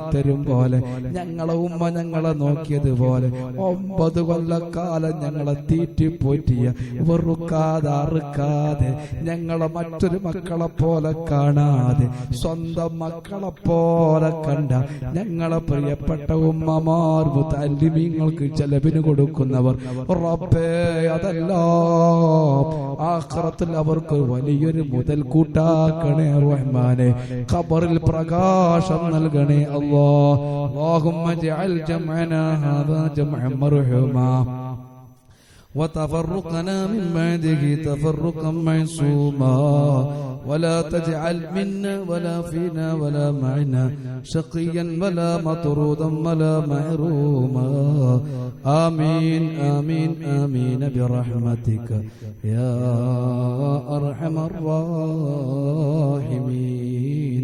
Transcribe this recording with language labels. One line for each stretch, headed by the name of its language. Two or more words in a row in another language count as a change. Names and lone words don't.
Malayalam: തരും പോലെ, ഞങ്ങളെ ഉമ്മ ഞങ്ങളെ നോക്കിയതുപോലെ 9 കൊല്ലക്കാലം ഞങ്ങളെ തീറ്റിപ്പോറ്റിയ വെറുക്കാതെ അറുക്കാതെ ഞങ്ങളെ മറ്റൊരു മക്കളെ പോലെ കാണാതെ സ്വന്തം മക്കളെ പോലെ കണ്ട ഞങ്ങളെ പ്രിയപ്പെട്ട ഉമ്മമാർ, മുതല്ലിമീങ്ങൾക്ക് ചെലവിന് കൊടുക്കുന്നവർ, റബ്ബേ അതെല്ലാം ആഖിറത്തിൽ അവർക്ക് വലിയൊരു മുതൽ കൂട്ടാക്കണേ റഹ്മാനെ. ഖബറിൽ പ്രകാശം നൽകണേ അല്ലാഹ്.
Arabic: اللهم اجعل جمعنا هذا جمعا مرحوما وتفرقنا من بعده تفرقا معصوما ولا تجعل منا ولا فينا ولا معنا شقيا ولا مطرودا ولا محروما آمين آمين آمين برحمتك يا أرحم الراحمين.